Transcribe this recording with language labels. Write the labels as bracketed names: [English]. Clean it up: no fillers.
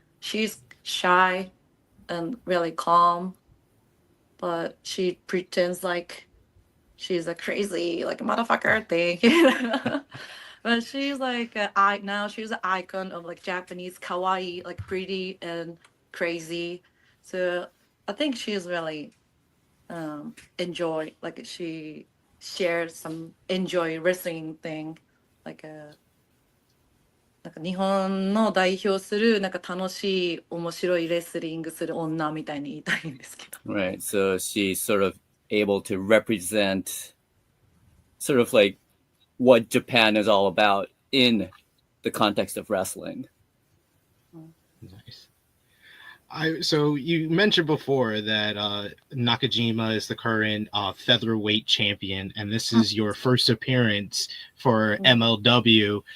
[English] She's shy and really calm, but she pretends like she's a crazy like motherfucker thing. But she's like now she's an icon of like Japanese kawaii, like pretty and crazy. So I think she's really enjoy, like she shares some enjoy wrestling thing, like a [Japanese] なんか日本の代表するなんか楽しい面白いレスリングする女みたいに言いたいんですけど。 [English] Right. So she's sort of able to represent sort of like what Japan is all about in the context of wrestling. Nice. So you mentioned before that Nakajima is the current featherweight champion, and this is your first appearance for MLW.